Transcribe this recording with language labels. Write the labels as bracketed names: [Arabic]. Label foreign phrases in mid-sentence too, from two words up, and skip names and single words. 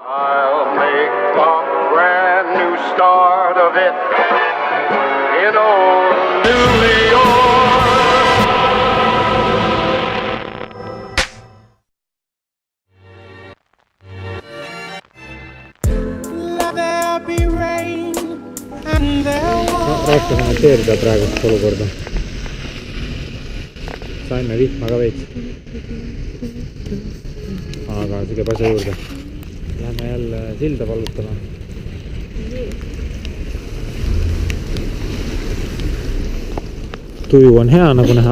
[English] I'll make a brand new start of it in old New York. Let there be rain and there was... [Estonian] Raske kommenteerida praegust olukorda. Saime vihma ka veits. Aga siige pasja juurde. Lähme jälle silda vallutama. Tuju on hea nagu näha.